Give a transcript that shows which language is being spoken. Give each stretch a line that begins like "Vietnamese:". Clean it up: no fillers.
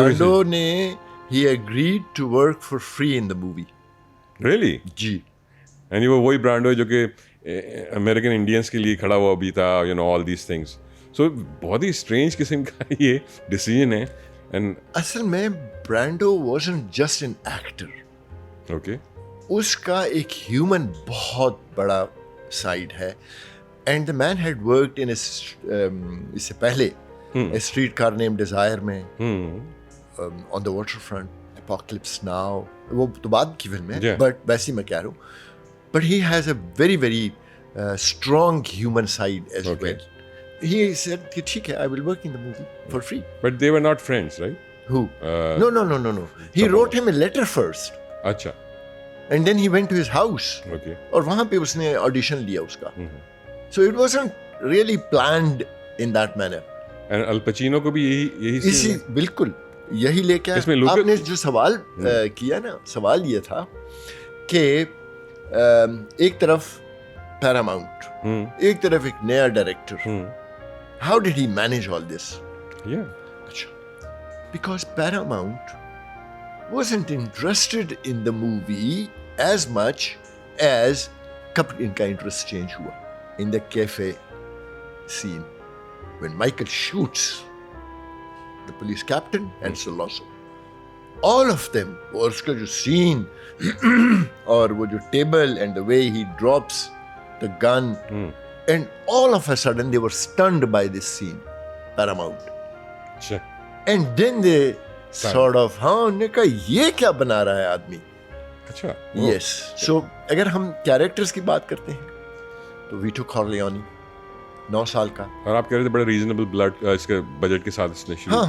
English: Brando نے he agreed to work for free in the movie. Really?
Urdu: جی. یعنی وہ وہی برانڈو ہے جو کہ امریکن انڈینس کے لیے کھڑا ہوا بھی تھا,
English: All these things.
Urdu: سو بہت ہی اسٹرینج قسم کا یہ ڈیسیجن ہے.
English: and
Urdu: اصل میں
English: Brando wasn't just an actor. Okay.
Urdu: اس کا ایک ہیومن بہت بڑا سائڈ ہے.
English: and the main head worked in
Urdu: اس سے پہلے اسٹریٹ کار نیم ڈیزائر میں, آن دا واٹر فرنٹ, اپوکلپس ناؤ, وہ تو بعد کی فلم ہے بٹ ویسی میں کہہ رہا ہوں.
English: But he has a very very strong human side as well. He said
Urdu: کہ ٹھیک ہے,
English: I will work in the movie for free. But they were not friends, right? Who? No. He wrote him a letter first.
Urdu: اچھا.
English: And then he went to his house. Okay.
Urdu: اور وہاں پہ اس نے audition لیا اس کا.
English: So it wasn't really planned in that manner.
Urdu: And الپچینو کو بھی یہی اسی بالکل یہی لے کے آپ نے جو سوال کیا نا, سوال یہ تھا کہ ایک طرف پیراماؤنٹ, ایک طرف ایک نیا director.
English: How did he manage all this? Yeah. Because Paramount wasn't interested in the movie as much as
Urdu: کب ان کا انٹرسٹ چینج ہوا
English: in the cafe scene when Michael shoots the police captain and Sollozzo. All of them,
Urdu: اور اس کا جو سین اور وہ جو table
English: and the way he drops the gun, and all of a sudden they were stunned by this scene, Paramount. Sure. And then they sort of,
Urdu: انہوں نے کہا یہ کیا بنا رہا ہے آدمی. اچھا.
English: Yes.
Urdu: So اگر ہم کیریکٹرز کی بات کرتے ہیں تو ویٹو کارلیونی 9 سال کا, اور آپ کہہ رہے تھے بڑے ریزنیبل بلڈ اس کے بجٹ کے ساتھ اس نے شروع